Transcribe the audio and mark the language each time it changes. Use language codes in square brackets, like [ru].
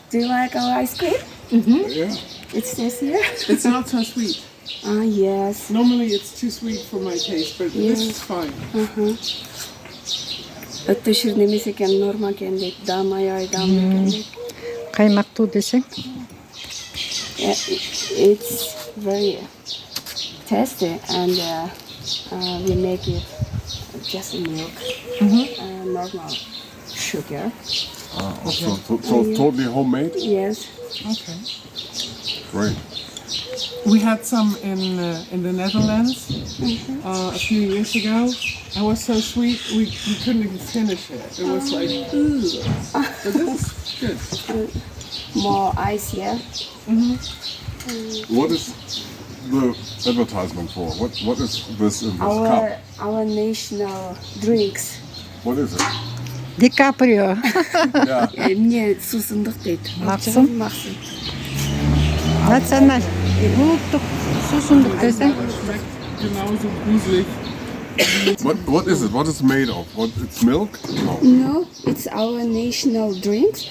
[en] Do you like our ice cream? [de] Ja. [en] It says here. It's not so sweet. Ah, yes. Normally it's too sweet for my taste, but this is fine. [ky] Өтө ширин эмес экен, норма экен дейт. Дам аябай дам экен дейт. Каймактуу десең. [en] It's very tasty and we make it just milk, normal sugar. So totally homemade? Yes. Okay. Great. We had some in the Netherlands a few years ago. It was so sweet we couldn't even finish it. It was like, ooh. But this is good. More ice, yeah. What is the advertisement for? What is this in this cup? Our national drinks. What is it? [ky] Ди Каприо. [de] Ja. [ky] Эмне суусундук дейт. Максым. Максым. Националь. Улуттук суусундук десең. [de] Schmeckt genauso gruselig. [en] What is it? What is it made of? It's milk? No. No, it's our national drink.